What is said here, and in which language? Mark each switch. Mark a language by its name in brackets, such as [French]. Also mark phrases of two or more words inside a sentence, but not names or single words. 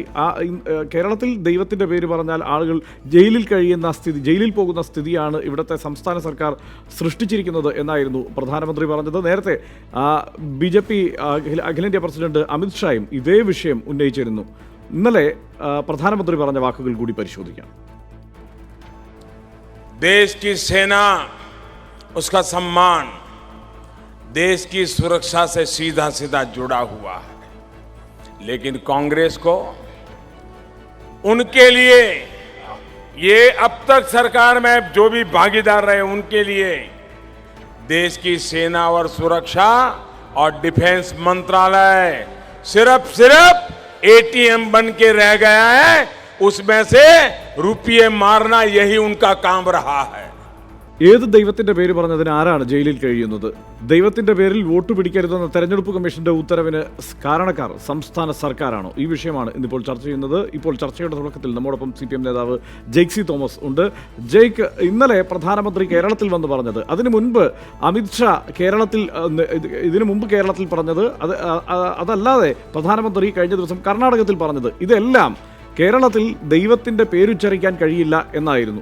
[Malayalam] കേരളത്തിൽ ദൈവത്തിൻ്റെ പേര് പറഞ്ഞാൽ ആളുകൾ ജയിലിൽ കഴിയുന്ന സ്ഥിതി, ജയിലിൽ പോകുന്ന സ്ഥിതിയാണ് ഇവിടുത്തെ സംസ്ഥാന സർക്കാർ സൃഷ്ടിച്ചിരിക്കുന്നത് എന്നായിരുന്നു പ്രധാനമന്ത്രി പറഞ്ഞത്. നേരത്തെ BJP അഖിലേന്ത്യാ പ്രസിഡന്റ് അമിത്ഷായും ഇതേ വിഷയം ഉന്നയിച്ചിരുന്നു. ഇന്നലെ പ്രധാനമന്ത്രി പറഞ്ഞ വാക്കുകൾ കൂടി പരിശോധിക്കാം. [Hindi] देश की सेना, उसका सम्मान देश की सुरक्षा से सीधा सीधा जुड़ा हुआ है. लेकिन कांग्रेस को उनके लिए, ये अब तक सरकार में जो भी भागीदार रहे उनके लिए देश की सेना और सुरक्षा और डिफेंस मंत्रालय सिर्फ ATM बन के रह गया है. उसमें से रुपये मारना यही उनका काम रहा है. [Malayalam] ഏത് ദൈവത്തിന്റെ പേര് പറഞ്ഞതിന് ആരാണ് ജയിലിൽ കഴിയുന്നത്? ദൈവത്തിന്റെ പേരിൽ വോട്ട് പിടിക്കരുതെന്ന തെരഞ്ഞെടുപ്പ് കമ്മീഷന്റെ ഉത്തരവിന് കാരണക്കാർ സംസ്ഥാന സർക്കാരാണോ? ഈ വിഷയമാണ് ഇന്നിപ്പോൾ ചർച്ച ചെയ്യുന്നത്. ഇപ്പോൾ ചർച്ചയുടെ തുടക്കത്തിൽ നമ്മോടൊപ്പം CPM നേതാവ് ജെയ്സി തോമസ് ഉണ്ട്. ജയ്ക്ക്, ഇന്നലെ പ്രധാനമന്ത്രി കേരളത്തിൽ വന്ന് പറഞ്ഞത്, അതിനു മുൻപ് അമിത്ഷാ ഇതിനു മുമ്പ് കേരളത്തിൽ പറഞ്ഞത്, അതല്ലാതെ പ്രധാനമന്ത്രി കഴിഞ്ഞ ദിവസം കർണാടകത്തിൽ പറഞ്ഞത്, ഇതെല്ലാം കേരളത്തിൽ ദൈവത്തിൻ്റെ പേരുച്ചരിക്കാൻ കഴിയില്ല എന്നായിരുന്നു.